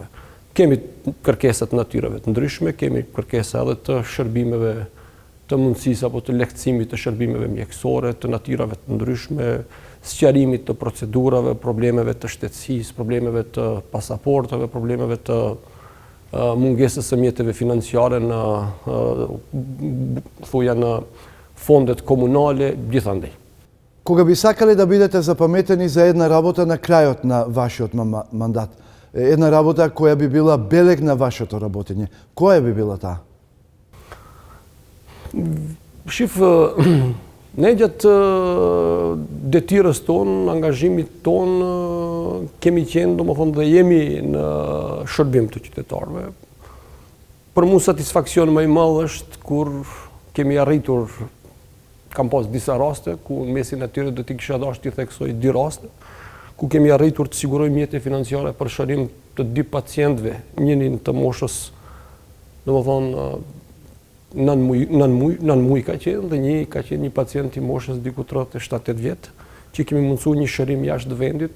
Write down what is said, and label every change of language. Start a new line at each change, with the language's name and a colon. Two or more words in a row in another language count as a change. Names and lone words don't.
Albanian: Kemi kërkesa të natyrave të ndryshme, kemi kërkesa edhe të shërbimeve të mundësisë apo të lehtësimit të shërbimeve mjekësore, të natyrave të ndryshme, sqarimit të procedurave, problemeve të shtetësisë, problemeve të pasaportave, problemeve të mungesës së mjeteve financiare në fondet komunale, gjithandej.
Macedonian: Кога би сакале да бидете запаметени за една работа на крајот на вашиот мандат, една работа која би била белег на вашето работење, која би била таа?
Albanian: Shif, ne gjatë detyrës tonë, angazhimit tonë, kemi qenë, domethënë, dhe jemi në shërbim të qytetarëve. Për mua satisfaksion më i madh është kur kemi arritur, kam pas disa raste ku në mesin e tyre do t'i kisha dashur t'i theksoj 2 raste, ku kemi arritur të sigurojmë mjete financiare për shërim të 2 pacientëve, njënin të moshës, domethënë, 9 muj ka qenë dhe një ka qenë një pacient i moshës diku 37-8 vjetë, që kemi mundësu një shërim jashtë vendit.